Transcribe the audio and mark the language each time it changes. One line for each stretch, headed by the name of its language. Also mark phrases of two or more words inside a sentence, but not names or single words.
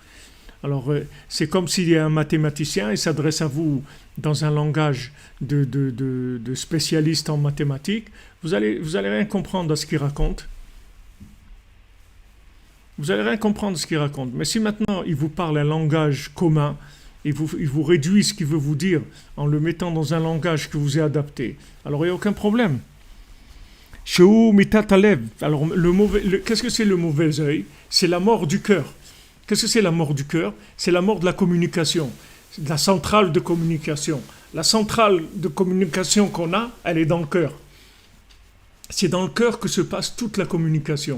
French: Alors, c'est comme s'il y a un mathématicien, il s'adresse à vous dans un langage de spécialiste en mathématiques, vous allez rien comprendre à ce qu'il raconte. Vous allez rien comprendre de ce qu'il raconte. Mais si maintenant il vous parle un langage commun, il vous réduit ce qu'il veut vous dire en le mettant dans un langage que vous avez adapté, alors il n'y a aucun problème.
Hebrew: שהוא מיתת הלב.
French: Alors, qu'est-ce que c'est le mauvais œil? C'est la mort du cœur. Qu'est-ce que c'est la mort du cœur? C'est la mort de la communication, de la centrale de communication. La centrale de communication qu'on a, elle est dans le cœur. C'est dans le cœur que se passe toute la communication.